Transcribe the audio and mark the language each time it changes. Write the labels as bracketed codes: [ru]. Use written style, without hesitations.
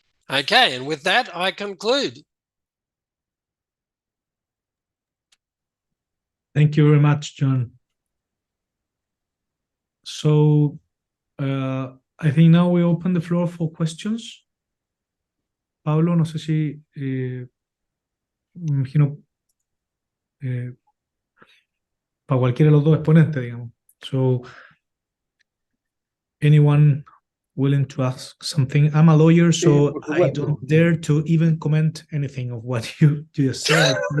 [en] Okay, and with that, I conclude. Thank you very much, John. So I think now we open the floor for questions. [es] Paulo, no sé si me imagino para cualquiera de los dos exponentes, digamos. [en] So anyone willing to ask something? I'm a lawyer, so I don't dare to even comment anything of what you just said.